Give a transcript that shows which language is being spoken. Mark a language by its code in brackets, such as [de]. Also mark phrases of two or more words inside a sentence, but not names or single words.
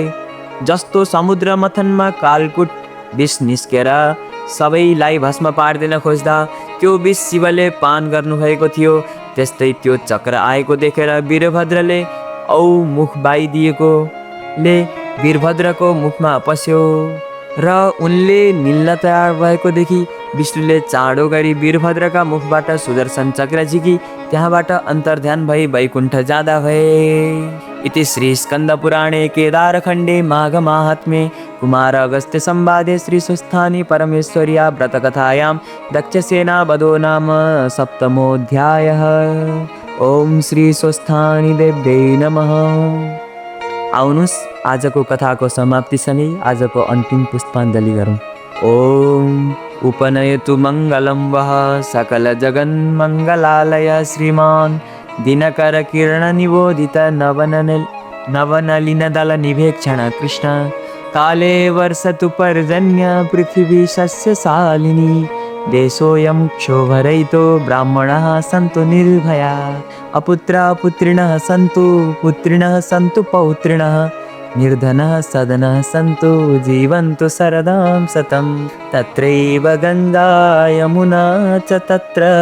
[ne] जस्तो समुद्र मथनमा कालकुट विष निस्केर सबैलाई भस्म पार्दिन खोज्दा त्यो विष शिवले पान गर्नुभएको थियो, त्यस्तै त्यो चक्र आएको देखेर वीरभद्रले औ मुख बाइदिएकोले वीरभद्रको मुखमा पस्यो र उनले निल्न तयार भएको देखि विष्णुले चाँडो गरी वीरभद्रका मुखबाट सुदर्शन चक्र झिकी त्यहाँबाट अन्तर्ध्यान भई वैकुण्ठ जाँदा भए। [sa] इति श्री स्कन्द पुराणे केदारखण्डे माघ माहात्म्ये कुमार अगस्त्य संवादे श्री स्वस्थानी परमेश्वर्या व्रतकथायां दक्षसेना वधो नाम सप्तमोऽध्यायः। ओम श्री स्वस्थानी देव्यै नमः। [ne] आउनुस् आजको कथाको समाप्तिसँगै आजको अन्तिम पुष्पाञ्जली गरौँ। [sa] ओम उपनयतु मङ्गलं वः सकल जगन्मङ्गलालय श्रीमान् दिनकर किरण निबोधित नवनलिन दल निवेक्षण कृष्ण काले वर्षतु पर्जन्य पृथिवी सस्यशालिनी देशोऽयं क्षोभरहितो ब्राह्मणाः सन्तु निर्भया अपुत्रा पुत्रिणः सन्तु पुत्रिणः सन्तु पौत्रिणः निर्धनः सदनः सन्तु जीवन्तु शरदां शतं तत्रैव गङ्गा यमुना च तत्र